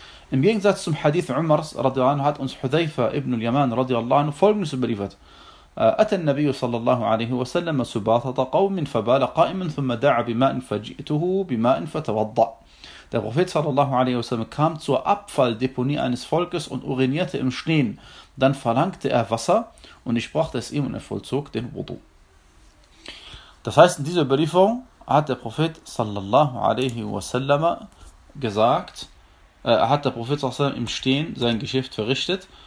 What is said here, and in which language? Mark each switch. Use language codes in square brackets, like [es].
[de] Im Gegensatz zum Hadith Umars, radiallahu anhu, hat uns Hudhayfa ibn al-Yaman, radiallahu anhu, folgendes überliefert. [ar] أتى النبي صلى الله عليه وسلم سباطة قوم فبال قائما ثم دعا بماء فجئته بماء فتوضأ. [de] Der Prophet sallallahu alaihi wasallam kam zur Abfalldeponie eines Volkes und urinierte im Stehen. Dann verlangte er Wasser und ich brachte es ihm und er vollzog den Wudu. Das heißt, in dieser Überlieferung hat der Prophet sallallahu alaihi wasallam gesagt, hat der Prophet sallallahu alaihi wasallam im Stehen sein Geschäft verrichtet.